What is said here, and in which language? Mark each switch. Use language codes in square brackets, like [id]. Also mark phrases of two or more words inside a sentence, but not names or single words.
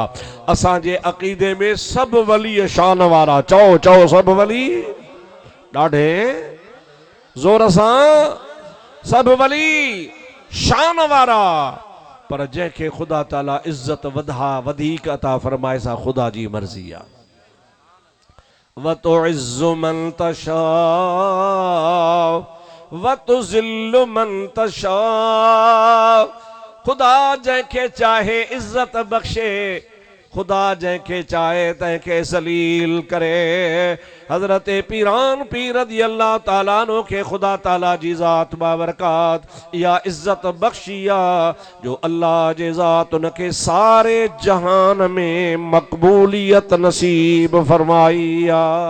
[sd] असांजे अक़ीदे में सब वली शान वारा, चओ चओ सब वली ॾाढे ज़ोर सां, सब वली शान वारा, पर जंहिंखे खुदा ताला इज्जत वधा वधीक अता फरमाए सा खुदा जी मर्जी आ। [ar] وتعز من تشاء وتذل من تشاء व तुज़िल्लु मन तशा, [sd] खुदा जंहिंखे चाहे इज्जत बख्शे, खुदा जंहिंखे चाहे तंहिंखे ज़लील करे। हज़रत पीरान पीर [ar] رضي الله تعالى عنه [sd] खे खुदा ताला जी ज़ात बाबरकात या इज्जत बख्शिया, जो अल्लाह जे ज़ात उनखे सारे जहान में मक़बूलियत नसीब फरमाई आ।